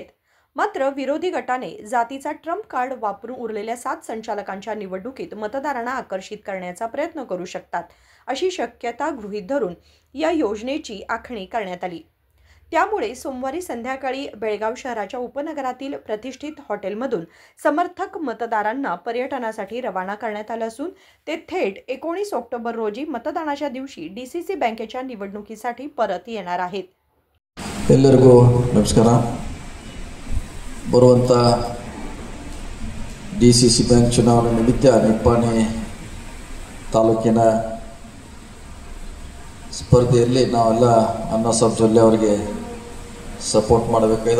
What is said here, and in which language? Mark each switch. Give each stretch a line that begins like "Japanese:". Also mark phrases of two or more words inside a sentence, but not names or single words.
Marathi: मात्र विरोधी गटाने जातीचा ट्रम्प कार्ड वापरून उरलेल्या 7 संचालकांच्या निवडणुकीत मतदारांना आकर्षित करण्याचा प्रयत्न करू शकतात अशी शक्यता गृहीत धरून या योजनेची आखणी करण्यात आली. त्यामुळे सोमवारी संध्याकाळी बेळगाव शहराच्या उपनगरातील प्रतिष्ठित हॉटेलमधून समर्थक मतदारांना पर्यटनासाठी रवाना करण्यात आलं असून ते थेट 19 ऑक्टोबर रोजी मतदानाच्या दिवशी डीसीसी बँकेच्या निवडणुकीसाठी परत येणार आहेत.
Kannada: ಎಲ್ಲರಿಗೂ ನಮಸ್ಕಾರ. ಬರುವಂಥ DCC ಬ್ಯಾಂಕ್ ಚುನಾವಣೆ ನಿಮಿತ್ತ ನಿಪ್ಪಾಣಿ ತಾಲೂಕಿನ ಸ್ಪರ್ಧೆಯಲ್ಲಿ ನಾವೆಲ್ಲ ಅಣ್ಣ ಸಾಬ್ ಜೊಲ್ಲೆ ಅವರಿಗೆ ಸಪೋರ್ಟ್ ಮಾಡಬೇಕಾಗಿದೆ.